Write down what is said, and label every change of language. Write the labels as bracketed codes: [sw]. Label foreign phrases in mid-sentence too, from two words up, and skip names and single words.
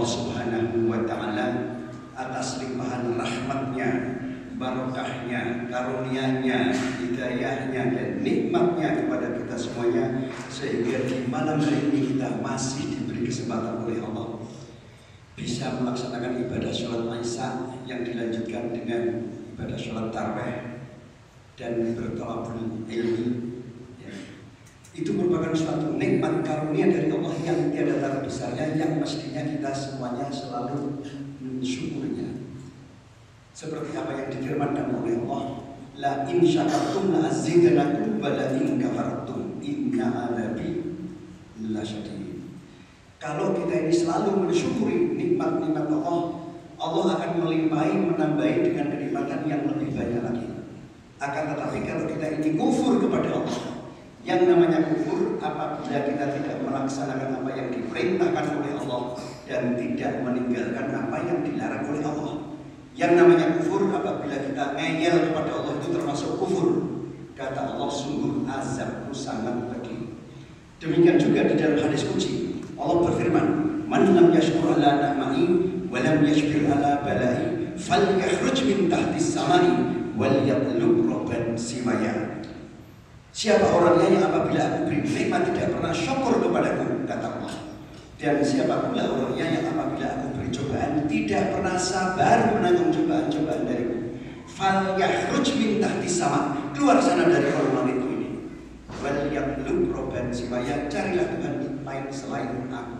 [ar] سبحانه وتعالى [id] atas limpahan rahmatnya, barokahnya, karunia-Nya, hidayahnya, dan nikmatnya kepada kita semuanya, sehingga di malam hari ini kita masih diberi kesempatan oleh Allah bisa melaksanakan ibadah sholat Isya yang dilanjutkan dengan ibadah sholat tarawih dan bertawabul ilmi. Itu merupakan suatu nikmat karunia dari Allah yang tiada tara besarnya, yang mestinya kita semuanya selalu mensyukurinya. Seperti apa yang difirmankan oleh Allah, [ar] لئن شكرتم لأزيدنكم ولئن كفرتم إن عذابي لشديد. [id] Kalau kita ini selalu mensyukuri nikmat-nikmat Allah, Allah akan melimpahi, menambahi dengan kenikmatan yang lebih banyak lagi. Akan tetapi kalau kita ini kufur kepada Allah, yang namanya kufur apabila kita tidak melaksanakan apa yang diperintahkan oleh Allah dan tidak meninggalkan apa yang dilarang oleh Allah. Yang namanya kufur apabila kita ngeyel kepada Allah, itu termasuk kufur. Kata Allah, sungguh azabku sangat pedih. Demikian juga di dalam hadis qudsi Allah berfirman, [ar] من لم يشكر على نعمائي ولم يشكر على بلائي فليخرج من تحت سمائي وليطلب ربا سواي. [id] Siapa orangnya yang apabila aku beri nikmat tidak pernah syukur kepadaku, kata Allah. Dan siapa pula orangnya yang apabila aku beri cobaan tidak pernah sabar menanggung cobaan-cobaan dariku, [ar] فليخرج من تحت السماء, [id] keluar sana dari orang itu ini, [ar] وليطلب ربا سواي, [id] carilah Tuhan lain selain aku.